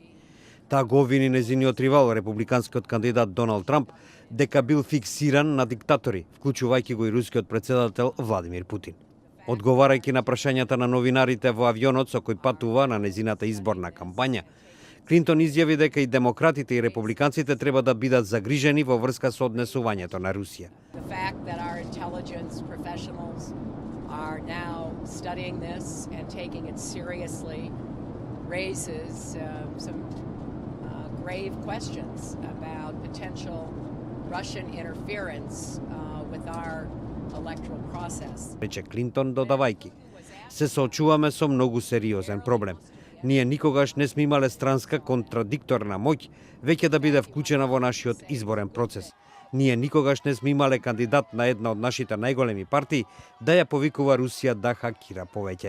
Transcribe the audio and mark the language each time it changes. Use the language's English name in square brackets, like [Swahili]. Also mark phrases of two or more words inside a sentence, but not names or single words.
[Macedonian] Таа го обвини нејзиниот ривал, републиканскиот кандидат Доналд Трамп, дека бил фиксиран на диктатори, вклучувајќи го и рускиот председател Владимир Путин. Одговарајќи на прашањата на новинарите во авионот со кој патува на нејзината изборна кампања, Клинтон изјави дека и демократите и републиканците треба да бидат загрижени во врска со однесувањето на Русија. [English] The fact that our intelligence professionals are now studying this and taking it seriously raises some grave questions about potential Russian interference with our electoral process. [Macedonian] Рече Клинтон додавајќи: се соочуваме со многу сериозен проблем. Ние никогаш не сме имале странска контрадикторна моќ веќе да биде вклучена во нашиот изборен процес. Ние никогаш не сме имале кандидат на една од нашите најголеми партии да ја повикува Русија да хакира повеќе.